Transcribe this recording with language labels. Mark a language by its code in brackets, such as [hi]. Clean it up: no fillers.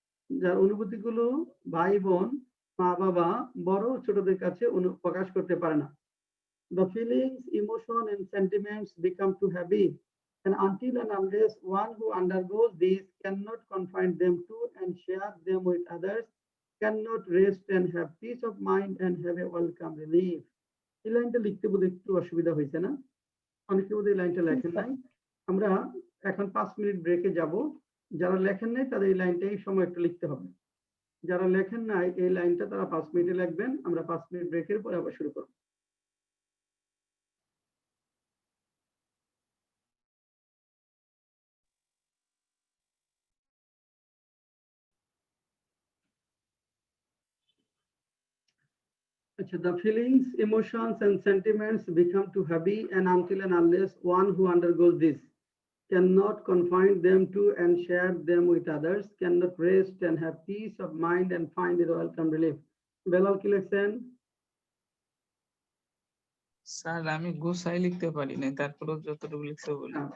[bn] যার অনুভূতিগুলো ভাই বোন, মা বাবা, বড় ও ছোটদের কাছে প্রকাশ করতে পারে না। [en] The feelings, emotion and sentiments become too heavy, and until and unless one who undergoes these cannot confine them to and share them with others, cannot rest and have peace of mind and have a welcome relief. [bn] এই লাইনটা লিখতে বোধহয় একটু অসুবিধা হয়েছে না? অনেকে বোধহয় এই লাইনটা লেখেন নাই। আমরা এখন 5 মিনিট ব্রেকে যাব। যারা লেখেন নাই তাদের এই লাইনটা এই সময় একটু লিখতে হবে। যারা লেখেন নাই এই লাইনটা তারা 5 মিনিটে লিখবেন। আমরা 5 মিনিট ব্রেকের পরে আবার শুরু করব। [en] The feelings, emotions, and sentiments become too heavy, and until and unless one who undergoes this cannot confine them to and share them with others, cannot rest and have peace of mind and find a welcome relief. [bn] Belal কি লিখছেন? Sir আমি গোছায় লিখতে পারি না, তারপরেও যতটুকু লিখতে বলি।